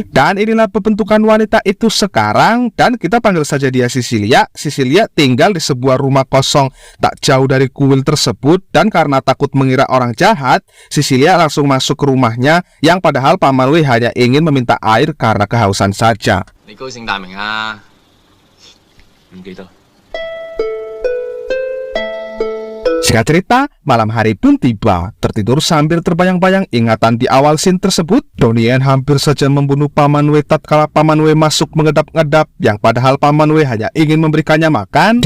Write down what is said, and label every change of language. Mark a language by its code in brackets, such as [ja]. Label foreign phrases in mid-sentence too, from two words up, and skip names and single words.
[id] Dan inilah pembentukan wanita itu sekarang, dan kita panggil saja dia Cecilia. Cecilia tinggal di sebuah rumah kosong tak jauh dari kuil tersebut, dan karena takut mengira orang jahat, Cecilia langsung masuk ke rumahnya yang padahal Paman Wei hanya ingin meminta air karena kehausan saja. [yue] 你高姓大名啊？唔記得。 [id] Singkat cerita, malam hari pun tiba. Tertidur sambil terbayang-bayang ingatan di awal scene tersebut, Donnie hampir saja membunuh Paman Wei tatkala Paman Wei masuk mengedap-ngedap, yang padahal Paman Wei hanya ingin memberikannya makan.